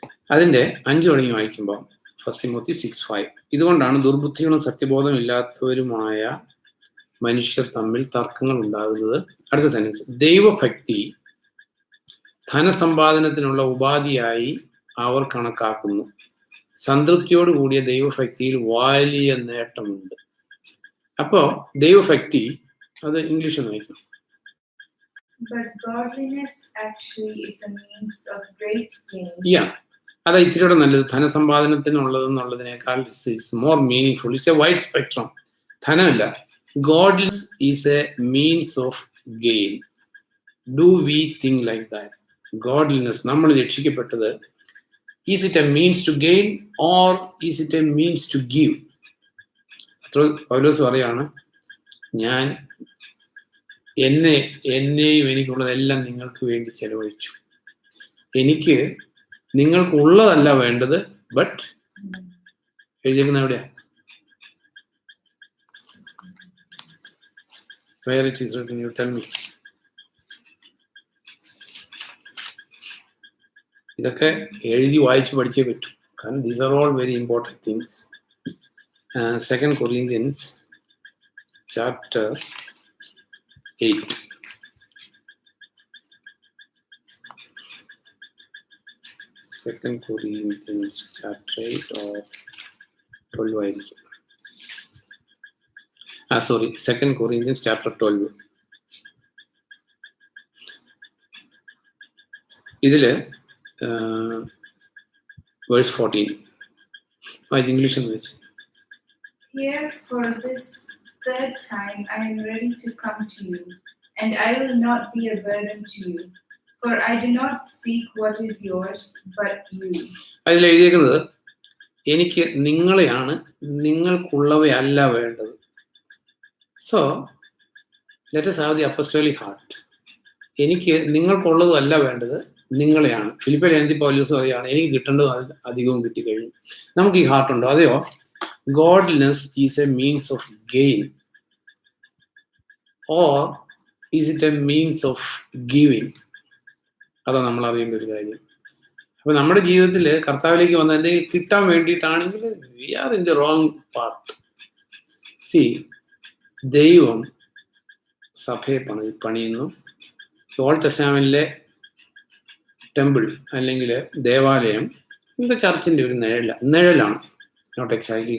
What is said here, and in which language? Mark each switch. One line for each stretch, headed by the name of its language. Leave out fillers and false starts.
Malayalam: അതിന്റെ 5 തുടങ്ങി വായിക്കുമ്പോൾ 1 തിമോത്തി 6:5 ഇതുകൊണ്ടാണ് ദുർബുദ്ധികളും സത്യബോധം ഇല്ലാത്തവരുമായ മനുഷ്യർ തമ്മിൽ തർക്കങ്ങൾ ഉണ്ടാകുന്നത്. അടുത്ത സെന്റൻസ്, ദൈവഭക്തി ധനസമ്പാദനത്തിനുള്ള ഉപാധിയായി അവർ കണക്കാക്കുന്നു. സംതൃപ്തിയോട് കൂടിയ ദൈവഭക്തിയിൽ വലിയ നേട്ടമുണ്ട്. അപ്പോ ദൈവഭക്തി, അത് ഇംഗ്ലീഷ് വായിക്കും.
English: But godliness actually is a means of great gain. Yeah,
Malayalam: അതാ ഇത്തിരിയോടെ നല്ലത്. ധനസമ്പാദനത്തിനുള്ളതെന്നുള്ളതിനേക്കാൾ
English: It's more meaningful. It's a wide spectrum.
Malayalam: ധനമല്ല,
English: Godliness is a means of gain. Do we think like that? Godliness,
Malayalam: നമ്മൾ രക്ഷിക്കപ്പെട്ടത്,
English: Is it a means to gain or is it a means to give?
Malayalam: പൗലോസ് പറയാണ്, ഞാൻ എന്നെയും എനിക്കുള്ളതെല്ലാം നിങ്ങൾക്ക് വേണ്ടി ചെലവഴിച്ചു. എനിക്ക് നിങ്ങൾക്കുള്ളതല്ല വേണ്ടത്, ബട്ട് എഴുതിയിരിക്കുന്ന എവിടെയാ?
English: Where it is written, you tell me.
Malayalam: ഇതൊക്കെ എഴുതി വായിച്ച് പഠിച്ചേ പറ്റൂ. കാരണം
English: these are all very important things. 2 Corinthians chapter 8. Second Corinthians chapter 8 or 12
Malayalam: ആയിരിക്കും.
English: Sorry, 2 Corinthians chapter 12.
Malayalam: ഇതില് verse 14. ഇംഗ്ലീഷ് എന്ന് വെച്ച്.
English: Here for this third time I am ready to come to you, and I will not be a burden to you, for I do not seek what is yours, but you.
Malayalam: അതിൽ എഴുതിയിരിക്കുന്നത്, എനിക്ക് നിങ്ങളെയാണ്, നിങ്ങൾക്കുള്ളവയല്ല വേണ്ടത്.
English: So let us have the apostolic heart.
Malayalam: എനിക്ക് നിങ്ങൾക്കുള്ളതല്ല വേണ്ടത്, നിങ്ങളെയാണ്. ഫിലിപ്പിയർ ലേഖനത്തിൽ പൗലോസ് പറയുകയാണ്, എനിക്ക് കിട്ടേണ്ടത് അധികവും കിട്ടിക്കഴിഞ്ഞു. നമുക്ക് ഈ ഹാർട്ട് ഉണ്ടോ? അതെയോ?
English: Godliness is a means of gain, or is it a means of giving?
Malayalam: അതാ നമ്മൾ അറിയേണ്ട ഒരു കാര്യം. അപ്പൊ നമ്മുടെ ജീവിതത്തിൽ കർത്താവിലേക്ക് വന്ന എന്തെങ്കിലും കിട്ടാൻ വേണ്ടിയിട്ടാണെങ്കിൽ
English: we are in the wrong path.
Malayalam: See, ദൈവം സഭയെ പണിയുന്നു. ഓൾഡ് ടെസ്റ്റമെന്റിലെ ടെമ്പിൾ അല്ലെങ്കിൽ ദേവാലയം ഇത് ചർച്ചിന്റെ ഒരു നിഴലാണ്.
English: Not exactly.